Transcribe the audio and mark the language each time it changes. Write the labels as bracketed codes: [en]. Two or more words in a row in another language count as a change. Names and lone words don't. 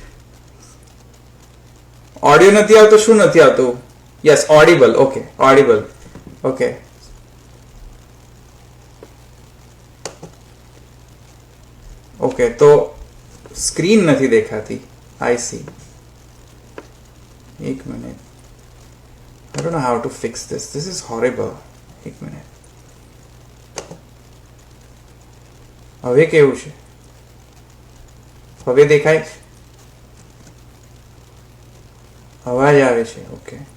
[gu] ઓડિયો નથી આવતો. શું નથી આવતું? [en] Yes, audible. Okay, audible. Okay, okay. [gu] તો સ્ક્રીન નથી દેખાતી. [en] I see. [gu] એક મિનિટ. [en] I don't know how to fix this. This is horrible. [gu] એક મિનિટ. હવે કેવું છે? હવે દેખાય છે? અવાજ આવે છે? ઓકે.